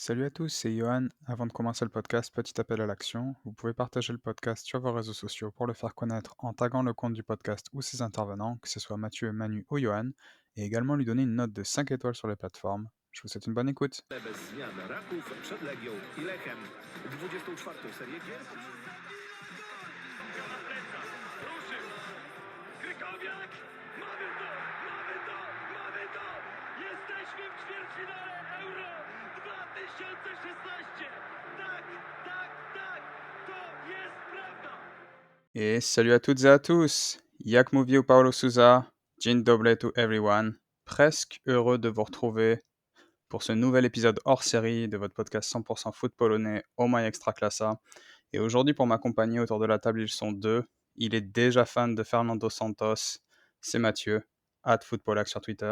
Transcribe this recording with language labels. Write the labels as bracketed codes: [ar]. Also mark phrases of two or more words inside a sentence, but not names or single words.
[fr] Salut à tous, c'est Johan. Avant de commencer le podcast, petit appel à l'action. Vous pouvez partager le podcast sur vos réseaux sociaux pour le faire connaître en taguant le compte du podcast ou ses intervenants, que ce soit Mathieu, Manu ou Johan, et également lui donner une note de 5 étoiles sur les plateformes. Je vous souhaite une bonne écoute. [pl] Bez zmian Raków przed Legią i Lechem. 24. serię gier. Na plecach, ruszył, Krykowiak, mamy to! Jesteśmy w ćwierćfinale Euro 2016! Tak, to jest prawda! [fr] Et salut à toutes et à tous. [pl] Jak mówił Paulo Souza, dzień dobry [en] to everyone. [fr] Presque heureux de vous retrouver pour ce nouvel épisode hors série de votre podcast 100% foot polonais Oh My Extraclassa. Et aujourd'hui, pour m'accompagner autour de la table, ils sont deux. Il est déjà fan de Fernando Santos. C'est Mathieu, @footpolac sur Twitter.